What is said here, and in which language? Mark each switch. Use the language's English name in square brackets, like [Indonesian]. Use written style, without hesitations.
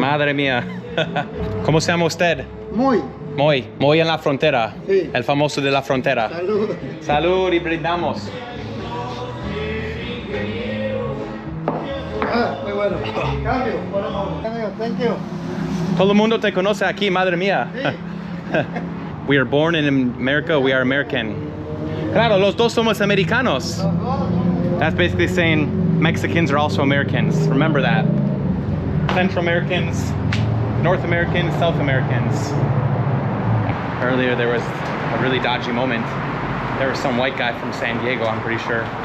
[Spanish] Madre mía. ¿Cómo se llama usted? Muy en la frontera. Sí. El famoso de la frontera. Salud. Salud y brindamos. Muy bueno. Cambio. [English] Thank you. [Spanish] Todo el mundo te conoce aquí, madre mía. Sí. [English] We are born in America, we are American. [Spanish] Claro, los dos somos americanos. [English] That's basically saying Mexicans are also Americans. Remember that. Central Americans, North Americans, South Americans. Earlier there was a really dodgy moment. There was some white guy from San Diego, I'm pretty sure.